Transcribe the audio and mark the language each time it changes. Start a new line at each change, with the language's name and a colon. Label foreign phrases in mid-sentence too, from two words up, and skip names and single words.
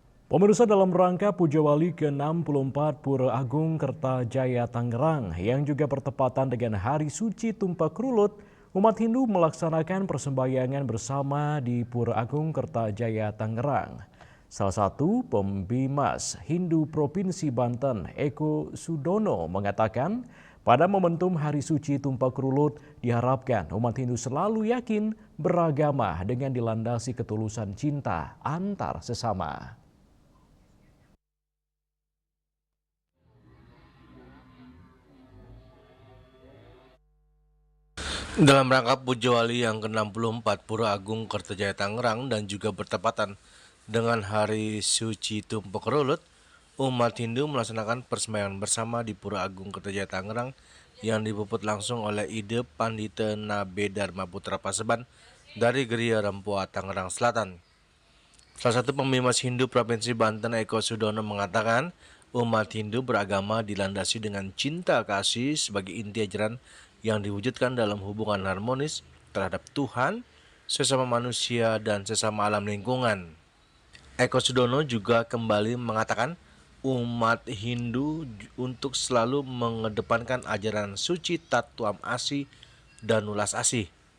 Indonesian: Pemirsa, dalam rangka Puja Wali ke-64 Pura Agung Kertajaya Tangerang yang juga bertepatan dengan Hari Suci Tumpak Rulut, umat Hindu melaksanakan persembahyangan bersama di Pura Agung Kertajaya Tangerang. Salah satu pembimas Hindu Provinsi Banten, Eko Sudono, mengatakan pada momentum Hari Suci Tumpak Rulut diharapkan umat Hindu selalu yakin beragama dengan dilandasi ketulusan cinta antar sesama. Dalam rangka Puja Wali yang ke-64 Pura Agung Kertajaya Tangerang dan juga bertepatan dengan Hari Suci Tumpak Rulut, umat Hindu melaksanakan persembahyangan bersama di Pura Agung Kertajaya Tangerang yang dipuput langsung oleh Ide Pandita Nabe Dharma Putra Paseban dari Geria Rempoa, Tangerang Selatan. Salah satu pembimas Hindu Provinsi Banten, Eko Sudono, mengatakan umat Hindu beragama dilandasi dengan cinta kasih sebagai inti ajaran yang diwujudkan dalam hubungan harmonis terhadap Tuhan, sesama manusia, dan sesama alam lingkungan. Eko Sudono juga kembali mengatakan umat Hindu untuk selalu mengedepankan ajaran suci Tatuam Asih dan Ulas Asih.